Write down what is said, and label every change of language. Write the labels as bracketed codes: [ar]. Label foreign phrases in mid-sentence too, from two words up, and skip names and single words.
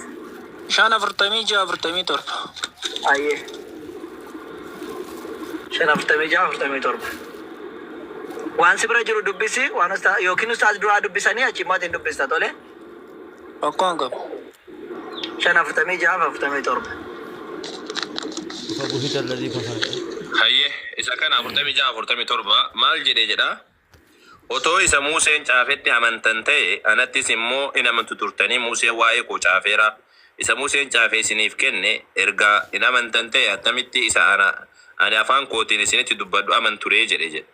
[om] 5:46-47. Ayyee. 5:46-47. Waan si bira jiru dubbisi waan yookiin ustaaz duraa dubbisanii achi immoo atiin dubbista tole. Akkaan qabu. 5:46-47. [ar] فبهت الذي كفر. [om] Hayyee isa kana 47 maal jedhee jedha. Otoo isa Museen caafetti amantan ta'e anattis immoo in amantu turtanii Museen waa'ee koo caafeera. Isa Museen caafee isiniif kenne ergaa in amantan ta'e attamitti isa ani afaan kootiin isinitti dubbadhu amanturee jedhe jedhe.